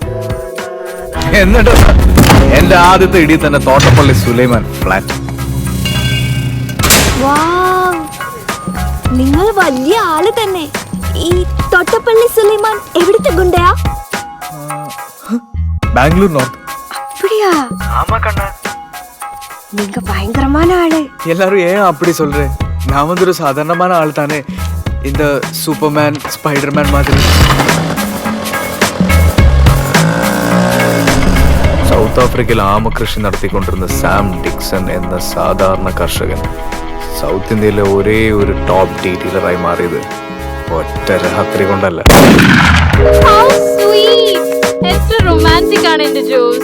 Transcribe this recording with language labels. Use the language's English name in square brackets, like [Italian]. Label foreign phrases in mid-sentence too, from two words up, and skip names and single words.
[Malayalam] എന്റെ ആദ്യത്തെ ഇടി തന്നെ തോട്ടപ്പള്ളി സുലൈമാൻ ഫ്ലാറ്റ്. നിങ്ങൾ വലിയ ആള് തന്നെ. ഈ തൊട്ടപ്പള്ളി സുലൈമാൻ എവിടുത്തെ ഗുണ്ടയാ? ബാംഗ്ലൂർ നോർത്ത്. [Tamil] அப்படியா? நீங்க பயங்கரமான ஆளு. எல்லாரும் ஏன் அப்படி சொல்றேன்? நான் வந்து ஒரு சாதாரணமான ஆள் தானே. இந்த சூப்பர்மேன் ஸ்பைடர்மேன் மாதிரி. [Malayalam] സൗത്ത് ആഫ്രിക്കയിൽ ആമകൃഷി നടത്തിക്കൊണ്ടിരുന്ന സാം ഡിക്സൺ എന്ന സാധാരണ കർഷകൻ സൗത്ത് ഇന്ത്യയിലെ ഒരേ ഒരു ടോപ്പ് ഡീറ്റെയിലറായി മാറിയത് ഒറ്റ രാത്രി കൊണ്ടല്ല. റൊമാൻറ്റിക് ആണ് എന്റെ ജോസ്.